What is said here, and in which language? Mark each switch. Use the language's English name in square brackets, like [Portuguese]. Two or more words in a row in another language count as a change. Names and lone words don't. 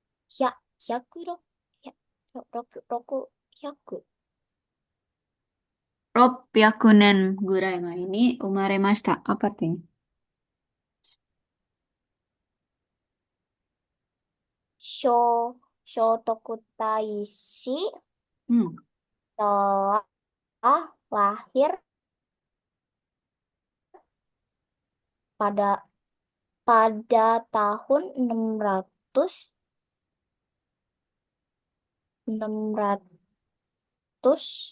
[Japanese] 100、6、100。 600 年ぐらい前に生まれました。 [Indonesian] Apa artinya? [Japanese] 聖徳太子 Hmm. [Indonesian] telah lahir pada pada tahun 600